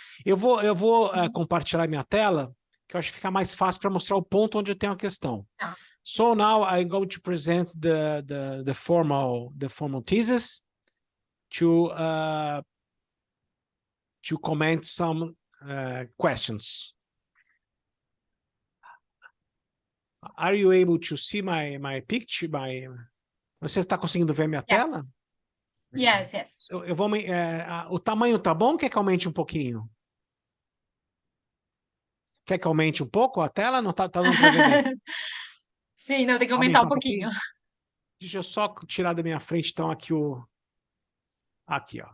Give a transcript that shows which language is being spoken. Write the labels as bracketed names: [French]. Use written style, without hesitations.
[Portuguese] Eu vou compartilhar minha tela, que eu acho que fica mais fácil para mostrar o ponto onde eu tenho a questão. [English] So now I'm going to present the formal thesis to comment some questions. Are you able to see my picture? [Portuguese] Você está conseguindo ver minha tela? [English] Yes. [Portuguese] Eu vou, o tamanho tá bom? Quer que aumente um pouquinho? Quer que aumente um pouco a tela? Não tá dando para ver bem. Sim, não, tem que aumentar um pouquinho. Deixa eu só tirar da minha frente, então, aqui Aqui, ó.